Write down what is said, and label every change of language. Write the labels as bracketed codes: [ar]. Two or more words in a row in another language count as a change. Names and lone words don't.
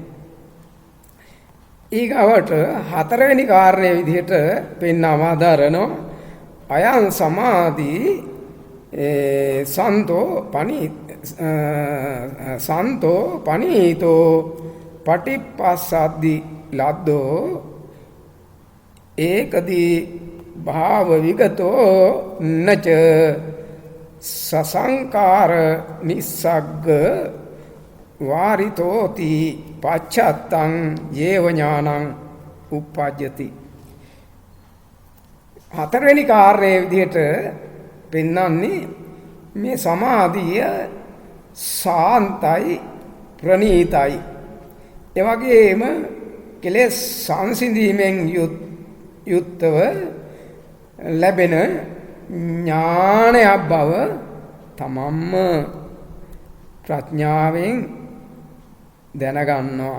[si] ඊගවට හතරවෙනි කාරණේ විදිහට පෙන්වවා දරනවා [pi] අයං සමාධි සන්තෝ පනීතෝ පටිපස්සද්දි ලද්දෝ ඒකදී භාව විගතෝ නච සසංකාර නිස්සග්ග වාරිතෝති පච්චත්තං යේව ඥානං උප්පජ්ජති. [si] හතරවෙනි කාර්යයේ විදිහට පෙන්වන්නේ මේ සමාධිය සාන්තයි ප්‍රණීතයි. ඒ වගේම කෙලෙස් සංසිඳීමෙන් යුක්තව ලැබෙන ඥානයක් බව තමන්ම ප්‍රඥාවෙන් දැනගන්නවා.